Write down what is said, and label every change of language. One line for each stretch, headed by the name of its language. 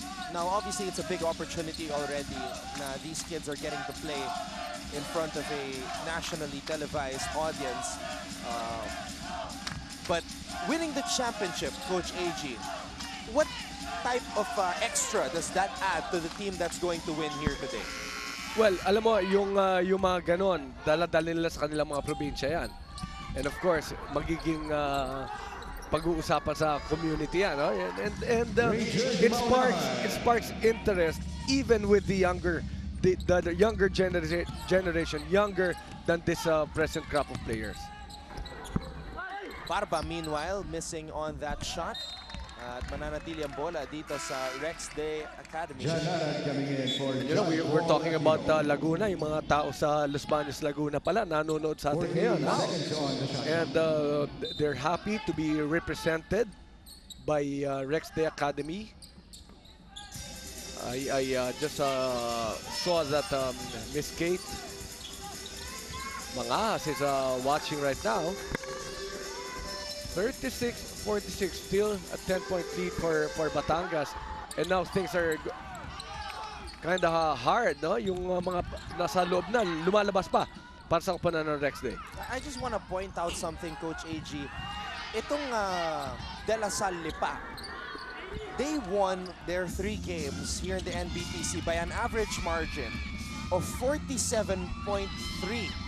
English: Now, obviously, it's a big opportunity already. Na these kids are getting to play in front of a nationally televised audience. But winning the championship, Coach AG, what type of extra does that add to the team that's going to win here today?
Filipino: Well, alam mo, yung mga ganon, dala-dala nila sa kanilang mga probinsya yan.
English: And of course,
Filipino: magiging pag-uusapan sa community yan. No?
English: And it sparks interest even with the younger generation, younger than this present crop of players. Barba, meanwhile, missing on that shot.
Filipino: At mananatili ang bola dito sa Rex Day Academy.
English: You know, we're talking about
Filipino: Laguna, yung mga tao sa Los Baños, Laguna pala, nanonood sa atin ngayon.
English: And they're happy to be represented by Rex Day Academy. I just saw that Miss Kate Mangas is watching right now. 36-46, still a 10-point lead for Batangas. And now things are kind of hard, no?
Filipino: Yung mga nasa loob na, lumalabas pa para sa kapanan ng Rex Day.
English: I just want to point out something, Coach AG. Itong DLS Lipa, they won their 3 games here in the NBTC by an average margin of 47.3.